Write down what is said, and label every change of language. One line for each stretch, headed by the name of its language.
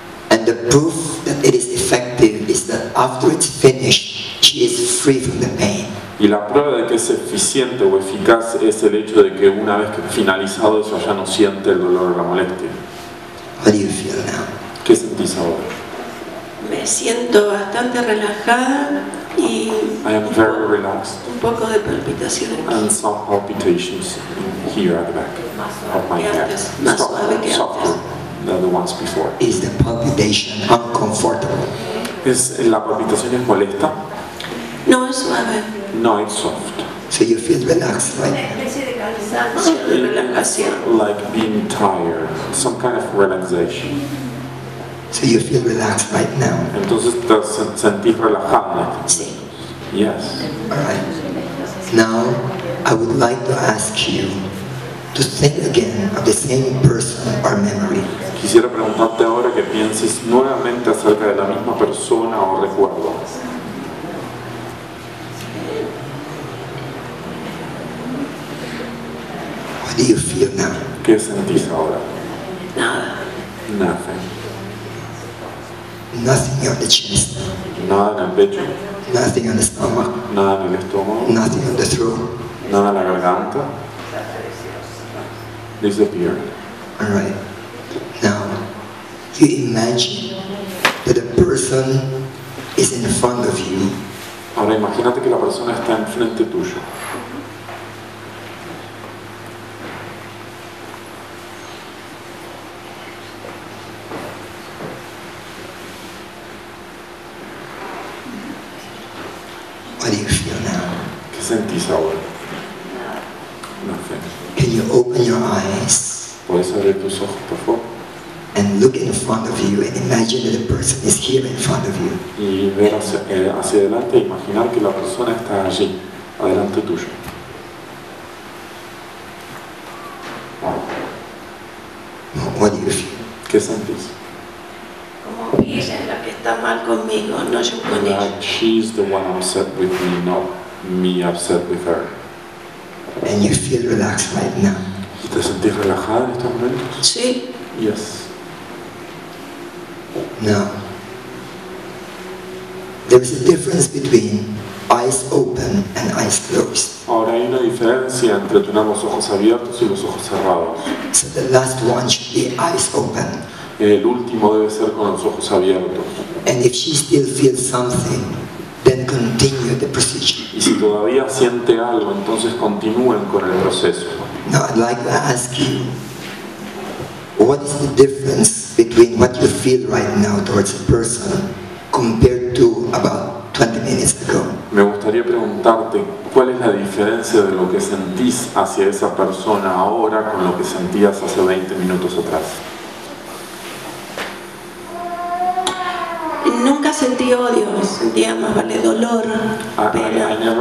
English: And the proof that it is effective is that after it's finished, she is free from the pain.
Spanish: Y la prueba de que es eficiente o eficaz es el hecho de que una vez que finalizado eso ya no siente el dolor o la molestia.
English: What do you feel now?
Spanish: ¿Qué sentís ahora? Me siento bastante relajada y
English: I am very relaxed.
Spanish: un poco de palpitación aquí.
English: And some palpitations here at the back of my head.
Spanish: Más suave que
English: Softer than the ones before. Is the palpitation uncomfortable?
Spanish: ¿La palpitación es molesta? No, es suave.
English: No, it's soft. So you feel relaxed, right?
Spanish: Una especie de cansancio, de relajación.
English: Like being tired, some kind of relaxation. So you feel relaxed right now?
Spanish: Entonces te sentís relajada. Sí.
English: Yes. Alright. Now, I would like to ask you to think again of the same person or memory.
Spanish: Quisiera preguntarte ahora que pienses nuevamente acerca de la misma persona o recuerdo.
English: What do you feel now?
Spanish: ¿Qué sentís ahora? Nada.
English: Nothing. Nothing on the chest.
Spanish: Nada en el pecho.
English: Nothing on the stomach.
Spanish: Nada en el estómago.
English: Nothing on the throat.
Spanish: Nada en la garganta.
English: Disappeared. Alright. Now, you imagine that a person is in front of you.
Spanish: Ahora imagínate que la persona está enfrente tuyo.
English: What do you feel now?
Spanish: ¿Qué sentís ahora?
English: Nothing. Can you open your eyes
Spanish: ¿Puedes abrir tus ojos, por favor?
English: and look in front of you and imagine that the person is here in front of you?
Spanish: Y ver hacia adelante e imaginar que la persona está allí, adelante tuyo.
English: What do you feel?
Spanish: ¿Qué sentís? Como que ella es la que está mal conmigo, no yo con ella.
English: Like she's the one upset with me, not me upset with her. And you feel relaxed right now.
Spanish: ¿Y te sentís relajada en estos momentos? Sí.
English: Yes. Now, there is a difference between eyes open and eyes closed.
Spanish: Ahora hay una diferencia entre tener los ojos abiertos y los ojos cerrados.
English: So the last one should be eyes open.
Spanish: El último debe ser con los ojos abiertos.
English: And if she still feels something, then continue the procedure.
Spanish: Y si todavía siente algo, entonces continúen con el proceso.
English: Now I'd like to ask you, what is the difference between what you feel right now towards a person compared to about 20 minutes ago?
Spanish: Me gustaría preguntarte cuál es la diferencia de lo que sentís hacia esa persona ahora con lo que sentías hace 20 minutos atrás. Nunca sentí odio, sentía más vale dolor, pena.